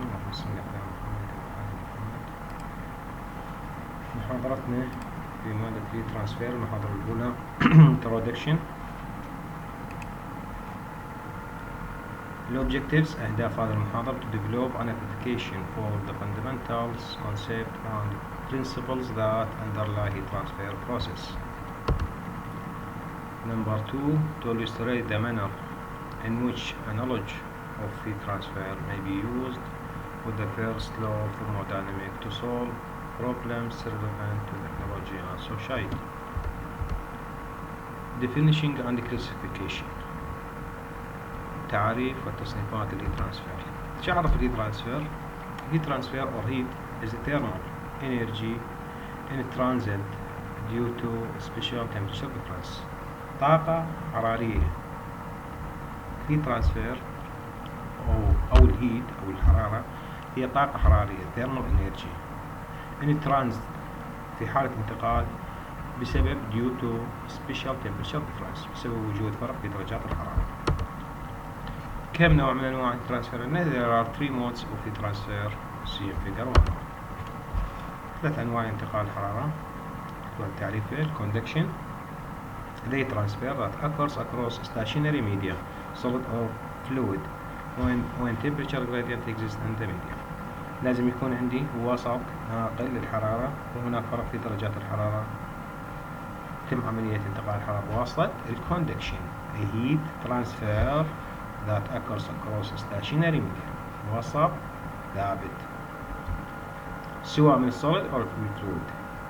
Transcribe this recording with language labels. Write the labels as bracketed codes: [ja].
[ar] اللهم صل على محمد وعلى آل محمد. محاضرتنا في مادة Heat Transfer. المحاضرة الأولى Introduction. [en] Objectives [ar] أهداف هذه المحاضرة [en] to develop an application for the fundamentals, concepts and principles that underlie heat transfer process. Number 2, to illustrate the manner in which a knowledge of heat transfer may be used with the first law of thermodynamics to solve problems relevant to technology and society. Definition and classification. [ar] تعريف والتصنيفات الهيت ترانسفير. تعرف الهيت ترانسفير؟ [en] heat transfer or heat is a thermal energy in transit due to special temperature difference. [ar] طاقة حرارية. heat transfer أو الهيت أو الحرارة هي طاقة حرارية [en] thermal energy in transit [ar] في حالة انتقال بسبب [en] due to special temperature difference [ar] بسبب وجود فرق في درجات الحرارة. كم نوع من أنواع [en] heat transfer؟ There are 3 modes of heat transfer seen figure 1. 3 [ar] أنواع انتقال الحرارة والتعريف [en] conduction the heat transfer that occurs across stationary media solid or fluid when temperature gradient exists in the media. [ar] لازم يكون عندي وسط ناقل للحرارة وهناك فرق في درجات الحرارة تم عملية انتقال الحرارة بواسطة [en] conduction a heat transfer that occurs across stationary media [ar] وسط ثابت سواء من [en] solid or fluid.